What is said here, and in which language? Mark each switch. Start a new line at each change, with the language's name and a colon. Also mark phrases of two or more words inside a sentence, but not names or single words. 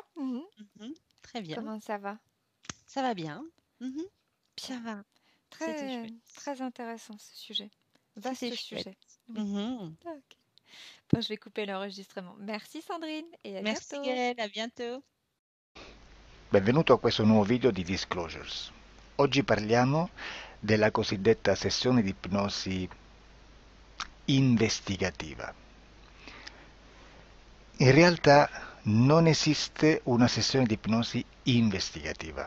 French: Mhm. Très bien. Comment ça va? Ça va bien. Mhm. Ça Bien. va. C'était Très, chouette. très intéressant ce sujet. C'était Vaste chouette. sujet. Oui. Mhm. Ok. Bon, je vais couper l'enregistrement. Merci Sandrine et à Merci bientôt. Gaëlle, à bientôt.
Italian: Benvenuto a questo nuovo video di Disclosures. Oggi parliamo della cosiddetta sessione di ipnosi investigativa. In realtà non esiste una sessione di ipnosi investigativa.